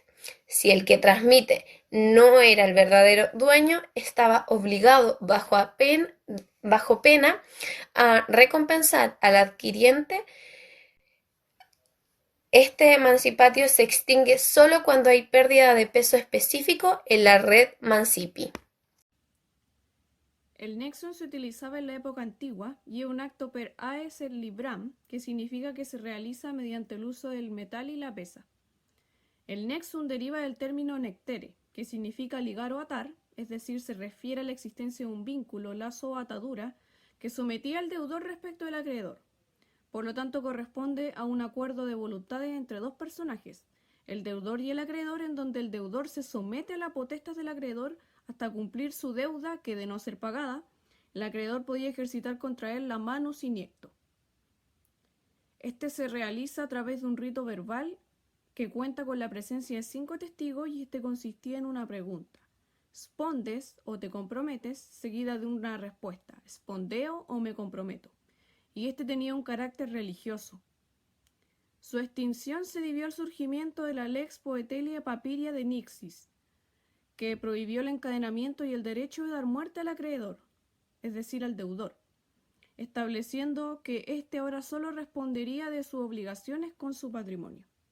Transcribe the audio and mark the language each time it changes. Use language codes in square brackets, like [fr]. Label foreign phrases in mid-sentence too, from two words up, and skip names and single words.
[es] Si el que transmite no era el verdadero dueño, estaba obligado bajo pena a recompensar al adquiriente. Este emancipatio se extingue solo cuando hay pérdida de peso específico en la red mancipi. El nexum se utilizaba en la época antigua y es un acto [la] per aes et libram, [es] que significa que se realiza mediante el uso del metal y la pesa. El nexum deriva del término nectere, que significa ligar o atar, es decir, se refiere a la existencia de un vínculo, lazo o atadura que sometía al deudor respecto del acreedor. Por lo tanto, corresponde a un acuerdo de voluntades entre 2 personajes, el deudor y el acreedor, en donde el deudor se somete a la potestad del acreedor hasta cumplir su deuda, que de no ser pagada, el acreedor podía ejercitar contra él la [la] manus iniecto. [es] Este se realiza a través de un rito verbal que cuenta con la presencia de 5 testigos y este consistía en una pregunta: ¿spondes o te comprometes?, seguida de una respuesta: ¿spondeo o me comprometo? Y este tenía un carácter religioso. Su extinción se debió al surgimiento de la Lex Poetelia Papiria de Nixis, que prohibió el encadenamiento y el derecho de dar muerte al acreedor, es decir, al deudor, estableciendo que éste ahora solo respondería de sus obligaciones con su patrimonio.